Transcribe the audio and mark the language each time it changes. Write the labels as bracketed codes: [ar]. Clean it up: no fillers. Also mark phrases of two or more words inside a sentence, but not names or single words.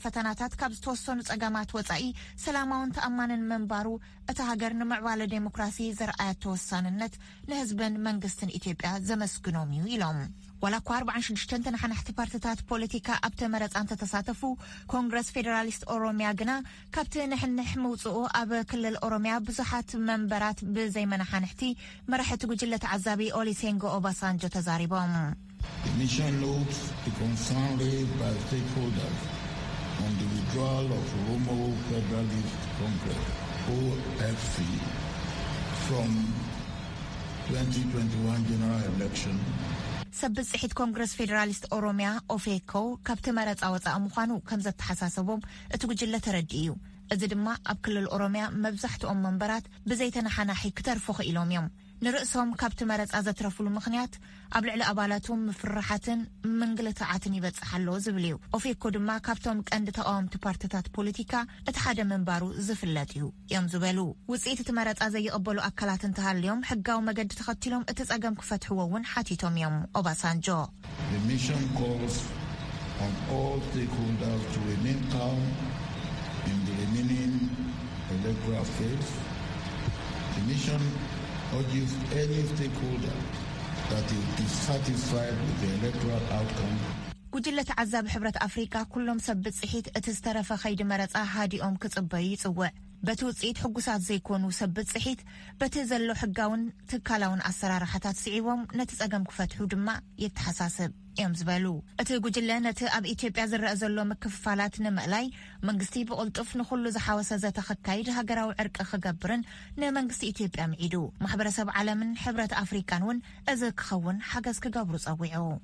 [ti] ፈተናታት ካብ ዝተወሰኑ ጸገማት ወጻኢ ሰላማውን ተኣማንን መንባሩ እቲ ሃገር ንምዕባለ ዴሞክራሲ ዘርኣያ ተወሳንነት ንህዝብን መንግስትን ኢትዮጵያ ዘመስግኖም እዩ ኢሎም ወላ 46 ተናሕናሕቲ ፓርቲታት ፖለቲካ ኣብቲ መረፃን ተሳተፉ ኮንግረስ ፌደራሊስት ኦሮሚያ ግና ካብቲ ንሕንሕ ምውፅኡ ኣብ ክልል ኦሮሚያ ብዙሓት መንበራት ብዘይ መናሓንሕቲ መራሕቲ ጉጅለት ዓዛቢ ኦሉሴጉን ኦባሳንጆ ተዛሪቦም [en] The mission notes the concern raised by stakeholders on the withdrawal of Oromo Federalist Congress, OFC, from 2021 general election. [ti] ሰብጽ ጽሒት ኮንግረስ ፌደራሊስት ኦሮሚያ ኦፌኮ ካብቲ መረፃ ወፃእ ምዃኑ ከም ዘተሓሳሰቦም እቲ ጉጅለ ተረዲኡ እዚ ድማ ኣብ ክልል ኦሮሚያ መብዛሕትኦም መንበራት ብዘይተናሓናሒ ክተርፉ ክኢሎም እዮም ንርእሶም ካብቲ መረፃ ዘትረፍሉ ምኽንያት ኣብ ልዕሊ ኣባላቶም ምፍራሓትን ምንግልታዓትን ይበጽሓሎ ዝብል እዩ ኦፌኮ ድማ ካብቶም ቀንዲ ተቃወምቲ ፓርቲታት ፖለቲካ እቲ ሓደ መንባሩ ዝፍለጥ እዩ እዮም ዝበሉ ውጽኢት እቲ መረፃ ዘይቕበሉ ኣካላት እንተሃልዮም ሕጋዊ መገዲ ተኸቲሎም እቲ ጸገም ክፈትሕዎ እውን ሓቲቶም እዮም ኦባሳንጆ [en] The mission calls on all stakeholders to remain calm in the remaining electoral phase. The mission urges any stakeholder that is dissatisfied with the electoral outcome. [ti] ጉጅለት ዓዛብ ሕብረት ኣፍሪካ ኩሎም ሰብጽ ጽሒት እቲ ዝተረፈ ኸይዲ መረፃ ሃዲኦም ክጽበዩ ይጽውዕ በቲ ውጽኢት ሕጉሳት ዘይኮኑ ሰብጽ ጽሒት በቲ ዘሎ ሕጋውን ትካላውን ኣሰራርሓታት ስዒቦም ነቲ ጸገም ክፈትሑ ድማ የተሓሳስብ እዮም ዝበሉ እቲ ጉጅለ ነቲ ኣብ ኢትዮጵያ ዝረአ ዘሎ ምክፍፋላት ንምእላይ መንግስቲ ብቕልጡፍ ንኹሉ ዝሓወሰ ዘተኸካይድ ሃገራዊ ዕርቂ ክገብርን ንመንግስቲ ኢትዮጵያ ምዒዱ ማሕበረሰብ ዓለምን ሕብረት ኣፍሪካን እውን እዚ ክኸውን ሓገዝ ክገብሩ ጸዊዑ